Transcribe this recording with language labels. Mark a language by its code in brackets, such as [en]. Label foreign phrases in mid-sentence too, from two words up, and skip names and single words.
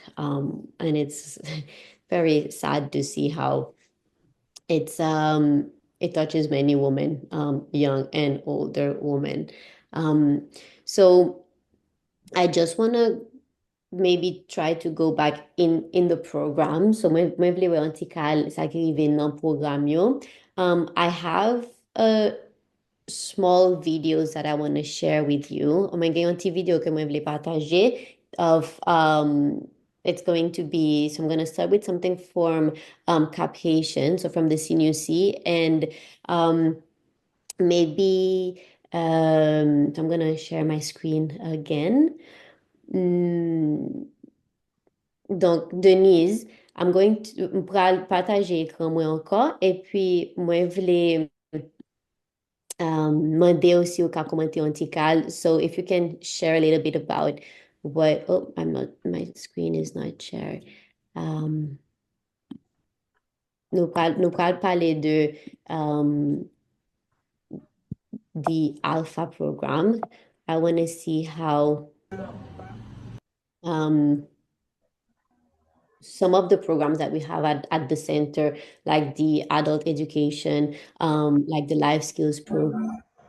[en] And it's very sad to see how it's it touches many women, young and older women. So I just want to maybe try to go back in the program. [ht] So mwen vle wè antikal sa ki rive nan program yo. [en] I have a small videos that I want to share with you. [ht] Mwen gen yon ti video ke mwen vle partaje [en] of it's going to be, so I'm going to start with something from Cap Haitian, so from the CNUC, and maybe so I'm going to share my screen again. [ht] Donc, Denise, [en] I'm going to [ht] pral partaje ekran mwen ankon, e pi mwen vle mande osi ou ka komante antikal. [en] So if you can share a little bit about what, oh, my screen is not shared. [ht] Nou pral pale de the Alpha program. [en] I want to see how some of the programs that we have at the center, like the adult education, like the life skills program.